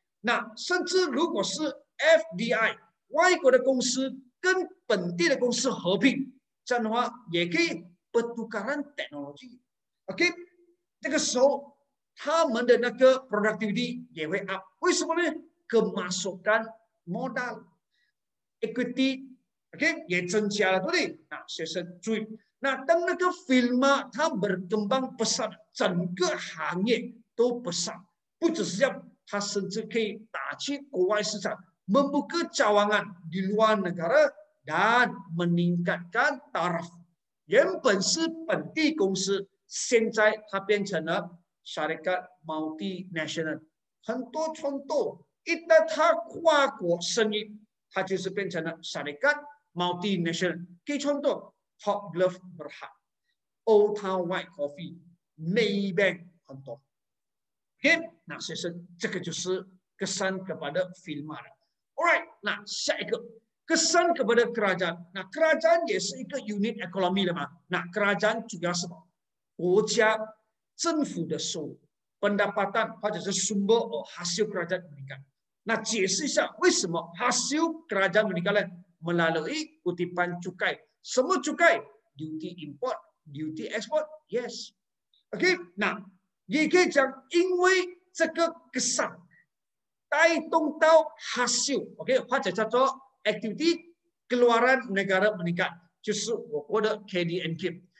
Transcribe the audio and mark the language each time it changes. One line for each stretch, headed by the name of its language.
Chinese: 那甚至如果是 FDI 外国的公司跟本地的公司合并，这样的话也可以 pertukaran teknologi。OK， 这个时候他们的那个 productivity 也会 up， 为什么呢？ kemasukan modal equity OK 也增加了，对不对？那学生注意，那当那个 firma 它 berkembang pesat， 整个行业都 besar， 不只是这样，它甚至可以打去国外市场
Malay: membuka cawangan di luar negara dan meningkatkan taraf。
Chinese: 原本是本地公司，现在它变成了 syarikat multinational， 很多contoh 一旦他跨国生意，他就是变成了 syarikat multinational。给创作 Top Glove Berhad、Old Town White Coffee、Maybank 很多。 OK， 那学生这个就是kesan kepada firma了。 Alright， 那下一个kesan kepada kerajaan。那kerajaan也是一个 unit economy 的嘛？那kerajaan主要是什么？国家政府的收入、pendapatan 或者是 sumber hasil kerajaan meningkat。那解释一下为什么 hasil kerajaan meningkat 呢？
Malay: melalui kutipan cukai。
Chinese: 什么cukai？ duty import、duty export。Yes，OK， 那也可以讲，因为这个kesan带动到 hasil，OK， 或者叫做 activity keluaran negara meningkat， 就是我国的 KDNK。